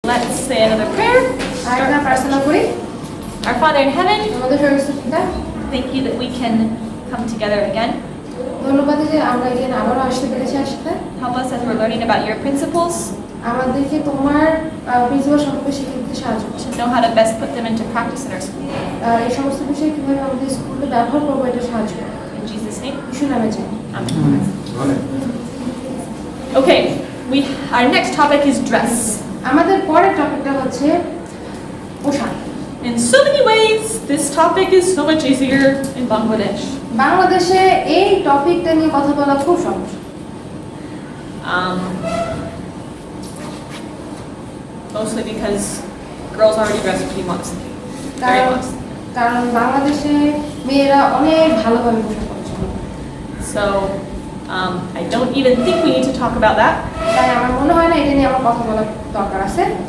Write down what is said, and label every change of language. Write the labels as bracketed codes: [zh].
[en] Let's say another prayer. [bn] আরেকটা প্রার্থনা করি। [en] Our Father in heaven, [bn] আমাদের স্বর্গস্থ পিতা, [en] thank you that we can come together again. [bn] ধন্যবাদ যে আমরা এখানে আবারও আসতে পেরেছি আসতে। [en] Help us as we're learning about your principles [bn] আমাদেরকে তোমার প্রিন্সিপাল সম্পর্কে শিখে দিতে সাহায্য করছে। [en] to know how to best put them into practice in our school. [bn] এই সমস্ত বিষয়ে কিভাবে আমাদের স্কুলে ব্যবহার করবো এটা সাহায্য করে। [en] In Jesus' name, [bn] যিশুর নামে চাই। [en] amen. Okay, our next topic is dress. [bn] আমাদের পরের টপিকটা হচ্ছে পোশাক। [en] In so many ways, this topic is so much easier in Bangladesh. [bn] বাংলাদেশে এই টপিকটা নিয়ে কথা বলা খুব সহজ। [en] Mostly because girls already dress pretty modestly. Very modestly. [bn] কারণ বাংলাদেশে মেয়েরা অনেক ভালোভাবে পোশাক পরে। [en] So, I don't even think we need to talk about that. [bn] তাই আমার মনে হয় না এটা নিয়ে আমার কথা বলার দরকার আছে।